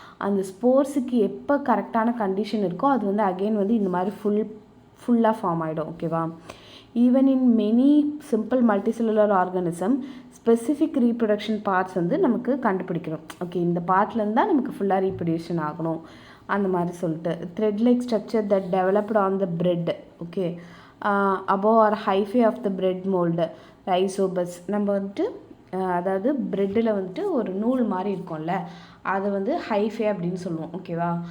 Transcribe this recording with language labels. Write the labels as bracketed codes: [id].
[ta] அந்த ஸ்போர்ஸுக்கு எப்போ கரெக்டான கண்டிஷன் இருக்கோ அது வந்து அகெயின் வந்து இந்த மாதிரி ஃபுல்லாக ஃபார்ம் ஆகிடும். ஓகேவா. [en] even in many simple multicellular organism specific reproduction parts [ta] வந்து நமக்கு கண்டுபிடிக்கிறோம். ஓகே, இந்த பார்ட்லேருந்து தான் நமக்கு ஃபுல்லாக ரீப்ரொடியூஷன் ஆகணும் அந்த மாதிரி சொல்லிட்டு. [en] Thread like structure that developed on the bread. Okay, above or hyphae of the bread mold rhizopus. [ta] நம்ம வந்துட்டு அதாவது ப்ரெட்டில் வந்துட்டு ஒரு நூல் மாதிரி இருக்கும்ல, அதை வந்து ஹைஃபே அப்படின்னு சொல்லுவோம். ஓகேவா.